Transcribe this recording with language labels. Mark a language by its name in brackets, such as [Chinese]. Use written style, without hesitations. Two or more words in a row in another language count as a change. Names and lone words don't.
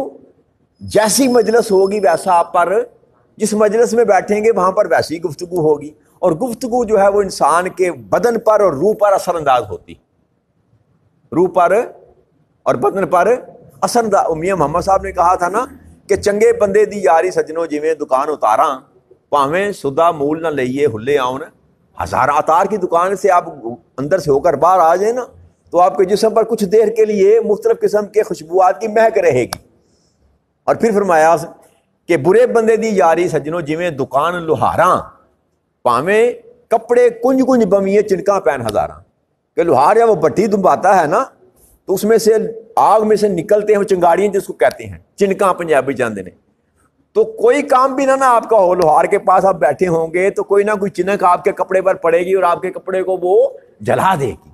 [Urdu] جیسی مجلس ہوگی ویسا آپ پر، جس مجلس میں بیٹھیں گے وہاں پر ویسی گفتگو ہوگی، اور گفتگو جو ہے وہ انسان کے بدن پر اور روح پر اثر انداز ہوتی، روح پر اور بدن پر اثر انداز۔ [Punjabi] میاں محمد صاحب نے کہا تھا نا کہ چنگے بندے دی یاری سجنوں جویں دکان اتاراں، پاویں سدا مول نہ لئیے ہلے آؤن۔ [Urdu] ہزار عطار کی دکان سے آپ اندر سے ہو کر باہر آ جائیں نا تو آپ کے جسم پر کچھ دیر کے لیے مختلف قسم کے خوشبوات کی مہک رہے گی۔ [Punjabi] اور پھر فرمایا کہ برے بندے دی یاری سجنوں جویں دکان لوہاراں، پاویں کپڑے کنج کنج بمیے چنکاں پین ہزاراں۔ [Urdu] کہ لوہار یا وہ بٹی دباتا ہے نا تو اس میں سے آگ میں سے نکلتے ہیں وہ چنگاڑیاں، جس کو کہتے ہیں چنکاں [Punjabi] پنجابی جاندے نے۔ [Urdu] تو کوئی کام بھی نہ آپ کا ہو، لوہار کے پاس آپ بیٹھے ہوں گے تو کوئی نہ کوئی چنک آپ کے کپڑے پر پڑے گی اور آپ کے کپڑے کو وہ جلا دے گی۔